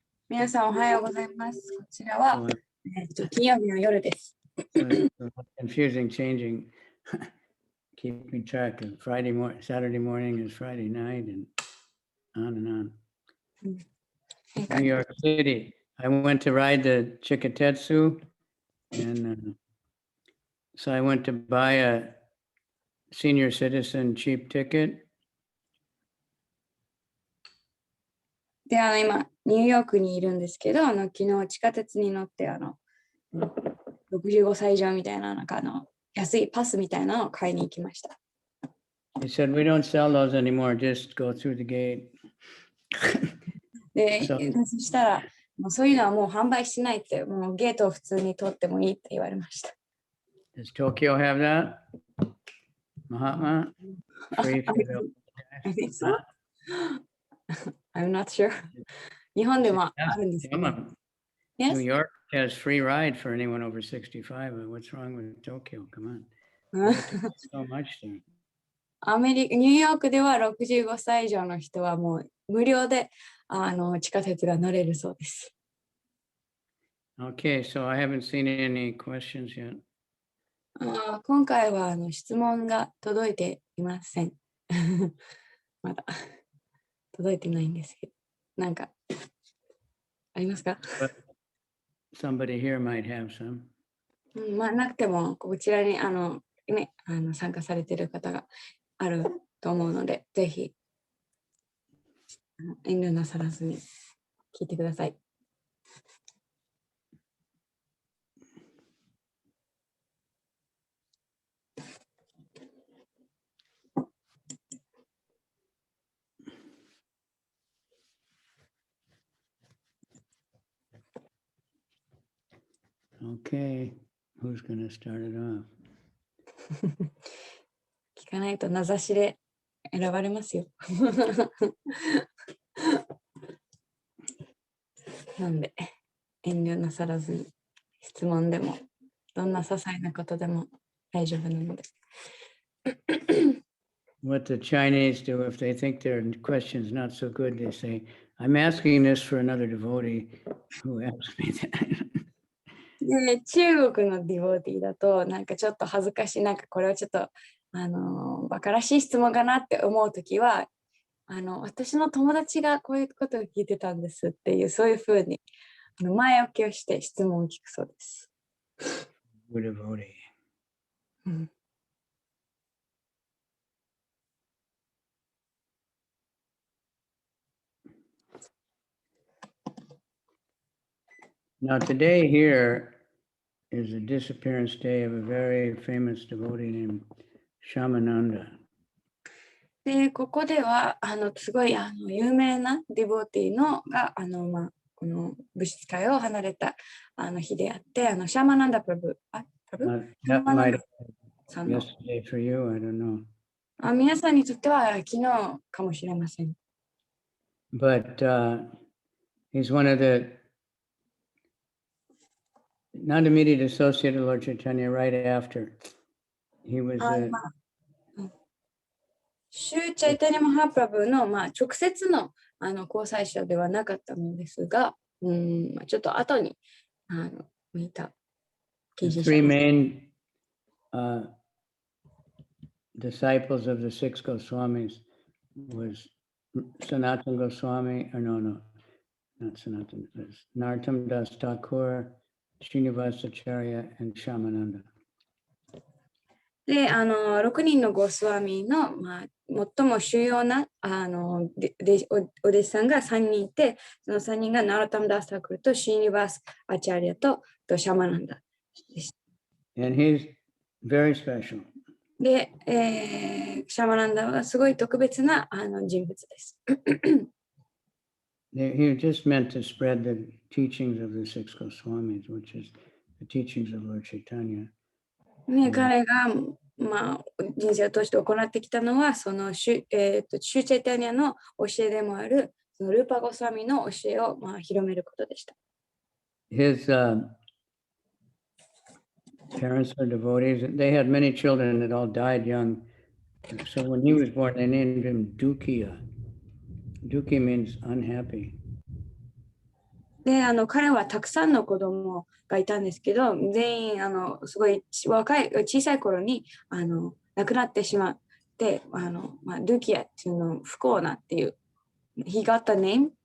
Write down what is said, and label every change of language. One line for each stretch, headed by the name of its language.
Japanese: 皆さんおはようございます。こちらは、金曜日の夜です。
English: So it's confusing changing, keeping track of Friday morning, Saturday morning is Friday night, and on. New York City. I went to ride the Chikatetsu, and so I went to buy a senior citizen cheap ticket.
Japanese: で、今、ニューヨークにいるんですけど、昨日地下鉄に乗って、65歳以上みたいな、安いパスみたいなのを買いに行きました。
English: They said, we don't sell those anymore, just go through the gate.
Japanese: で、そしたら、もうそういうのはもう販売しないって、もうゲートを普通に通ってもいいって言われました。
English: Does Tokyo have that? Mahatma? Free for the... I think so. I'm not sure.
Japanese: 日本でもあるんですけど。
English: New York has free ride for anyone over 65. What's wrong with Tokyo? Come on. So much there.
Japanese: ニューヨークでは65歳以上の人はもう無料で地下鉄が乗れるそうです。
English: Okay, so I haven't seen any questions yet.
Japanese: 今回は質問が届いていません。まだ届いてないんですけど、なんかありますか？
English: Somebody here might have some.
Japanese: まあなくてもこちらに参加されている方があると思うので、ぜひ遠慮なさらずに聞いてください。
English: Okay, who's going to start it off?
Japanese: 聞かないと名指しで選ばれますよ。なんで、遠慮なさらずに質問でも、どんな些細なことでも大丈夫なので。
English: What the Chinese do, if they think their question's not so good, they say, I'm asking this for another devotee who asked me that.
Japanese: で中国のディボーティーだとなんかちょっと恥ずかしい、なんかこれはちょっとバカらしい質問かなって思うときは私の友達がこういうことを聞いてたんですっていう、そういうふうに前置きをして質問を聞くそうです。
English: Good devotee. うん、 Now today here is the disappearance day of a very famous devotee named Shamananda.
Japanese: でここではすごい有名なディボーティーのがこの物質界を離れた日であって、シャーマナンダプラブ、
English: That might have さ been んの yesterday for you, I don't know.
Japanese: 皆さんにとっては昨日かもしれません。
English: But he's one of the not immediate associate of Lord Chaitanya right after. He was
Japanese: シューチャイタニャマハプラブの、直接の交際者ではなかったのですが、ちょっと後に見た
English: the three main disciples of the six Goswamis was Sanatana Goswami, or no, not Sanatana, it was Narottam Das Thakur, Srinivasacharya, and Shamananda.
Japanese: で、6人のゴスワミの、最も主要なお弟子さんが3人いて、その3人がナロタムダスタクルとシーニバス・アチャリアとシャマナンダでした。
English: And he's very special.
Japanese: で、シャマナンダはすごい特別な人物です。
English: He just meant to spread the teachings of the six Goswamis, which is the teachings of Lord Chaitanya.
Japanese: ね、彼が、人生を通して行ってきたのは、そのシュチャイタニアの教えでもある、そのルーパゴスワミの教えを、広めることでした。
English: His parents are devotees. They had many children that all died young. So when he was born, they named him Dukia. Dukia means unhappy.
Japanese: で、彼はたくさんの子供がいたんですけど、全員、すごい小さい頃に、亡くなってしまって、ドゥキアっていうの、不幸なっていう、
English: He got the name?